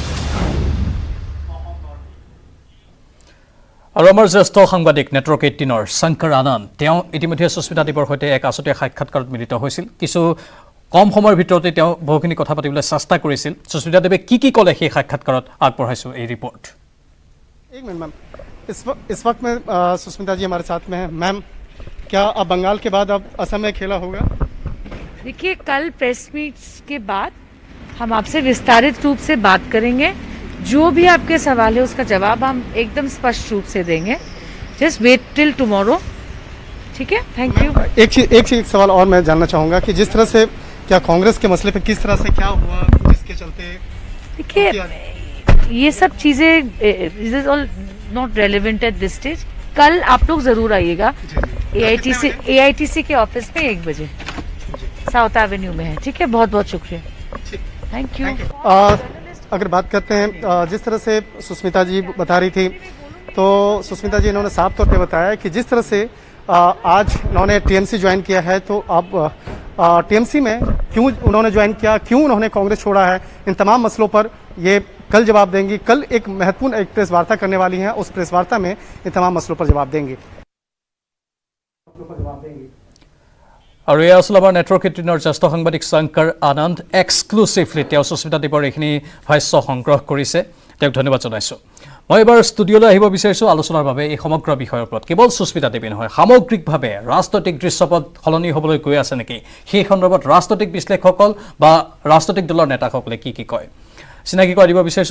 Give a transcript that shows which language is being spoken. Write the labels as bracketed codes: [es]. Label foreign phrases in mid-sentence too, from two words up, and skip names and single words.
[as] আৰু আমাৰ জ্যেষ্ঠ সাংবাদিক নেটৱৰ্ক 18ৰ শংকৰ আনন্দ তেওঁ ইতিমধ্যে সুস্মিতা দেৱৰ সৈতে এক আছুতীয়া সাক্ষাৎকাৰত মিলিত হৈছিল কিছু কম সময়ৰ ভিতৰতে তেওঁ বহুখিনি কথা পাতিবলৈ চেষ্টা কৰিছিল সুস্মিতা দেৱে কি ক'লে সেই সাক্ষাৎকাৰত আগবঢ়াইছোঁ এই ৰিপৰ্ট [hi] एक मिनट मैम इस वक्त में सुस्मिता जी हमारे साथ में हैं मैम क्या अब बंगाल के बाद अब असम में खेला होगा देखिए कल [en] press meet [hi] के बाद हम आपसे विस्तारित रूप से बात करेंगे जो भी आपके सवाल है उसका जवाब हम एकदम स्पष्ट रूप से देंगे. [en] just wait till tomorrow. [hi] ठीक है, [en] thank you. [hi] एक सवाल और मैं जानना चाहूँगा कि जिस तरह से क्या कांग्रेस के मसले पे किस तरह से क्या हुआ जिसके चलते, देखिए ये सब चीज़ें [en] is all not relevant at this stage. [hi] कल आप लोग ज़रूर आइएगा AITC के ऑफिस में 1 बजे साउथ एवेन्यू में है. ठीक है, बहुत बहुत शुक्रिया. [en] thank you. [hi] अगर बात करते हैं जिस तरह से सुष्मिता जी बता रही थी, तो सुष्मिता जी इन्होंने साफ तौर पे बताया कि जिस तरह से आज उन्होंने TMC ज्वाइन किया है, तो अब TMC में क्यों उन्होंने ज्वाइन किया, क्यों उन्होंने कांग्रेस छोड़ा है, इन तमाम मसलों पर ये कल जवाब देंगी. कल एक महत्वपूर्ण एक प्रेस वार्ता करने वाली हैं, उस प्रेस वार्ता में इन तमाम मसलों पर जवाब देंगी. [as] আৰু এয়া আছিল আমাৰ নেটৱৰ্ক 18ৰ জ্যেষ্ঠ সাংবাদিক শংকৰ আনন্দ. এক্সক্লুচিভলি তেওঁ সুস্মিতা দেৱৰ এইখিনি ভাষ্য সংগ্ৰহ কৰিছে. তেওঁক ধন্যবাদ জনাইছোঁ. মই এবাৰ ষ্টুডিঅ'লৈ আহিব বিচাৰিছোঁ আলোচনাৰ বাবে এই সমগ্ৰ বিষয়ৰ ওপৰত. কেৱল সুস্মিতা দেৱী নহয়, সামগ্ৰিকভাৱে ৰাজনৈতিক দৃশ্যপট সলনি হ'বলৈ গৈ আছে নেকি, সেই সন্দৰ্ভত ৰাজনৈতিক বিশ্লেষকসকল বা ৰাজনৈতিক দলৰ নেতাসকলে কি কি কয় চিনাকি কৰি দিব বিচাৰিছোঁ.